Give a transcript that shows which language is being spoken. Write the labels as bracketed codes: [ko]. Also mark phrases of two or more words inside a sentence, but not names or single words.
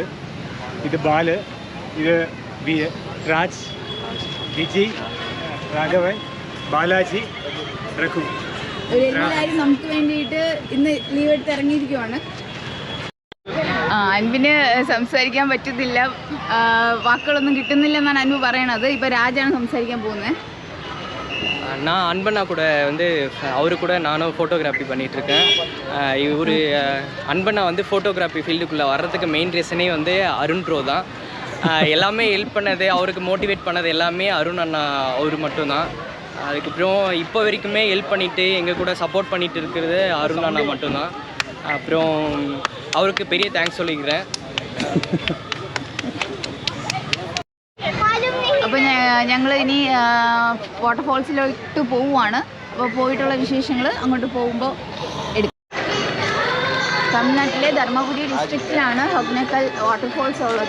[ml] ഇത് ബാല്. ഇത് രാജ്, വിജി, രാഘവൻ, ബാലാജി, രഘു. എല്ലാവരും നമുക്ക് വേണ്ടിയിട്ട് ഇന്ന് ലീവ് എടുത്ത് ഇറങ്ങിയിരിക്കുവാണ്. അൻപിന് സംസാരിക്കാൻ പറ്റുന്നില്ല, വാക്കുകളൊന്നും കിട്ടുന്നില്ലെന്നാണ് அன்பு പറയണது. இப்போ ராஜாണ് സംസാരിക്കാൻ പോകുന്നത്. [ta] நான் அன்பண்ணா கூட அவரு கூட நானும் ஃபோட்டோகிராஃபி பண்ணிகிட்ருக்கேன். இவர் அன்பண்ணா ஃபோட்டோகிராஃபி ஃபீல்டுக்குள்ளே வர்றதுக்கு [en] main reason [ta] அருண் ப்ரோ தான். எல்லாமே ஹெல்ப் பண்ணது, அவருக்கு மோட்டிவேட் பண்ணது எல்லாமே அருண் அண்ணா அவர் மட்டும்தான். அதுக்கப்புறம் இப்போ வரைக்குமே ஹெல்ப் பண்ணிவிட்டு எங்கள் கூட சப்போர்ட் பண்ணிகிட்டு இருக்கிறது அருண் அண்ணா மட்டும்தான். அப்புறம் அவருக்கு பெரிய தேங்க்ஸ் சொல்லிக்கிறேன். [ml] അപ്പോൾ ഞങ്ങൾ ഇനി വാട്ടർഫോൾസിലോട്ട് പോവുകയാണ്. അപ്പോൾ പോയിട്ടുള്ള വിശേഷങ്ങൾ അങ്ങോട്ട് പോകുമ്പോൾ എടുക്കും. തമിഴ്നാട്ടിലെ ധർമ്മപുരി ഡിസ്ട്രിക്റ്റിലാണ് ഹൊഗ്നെക്കൽ വാട്ടർഫോൾസ് ഉള്ളത്.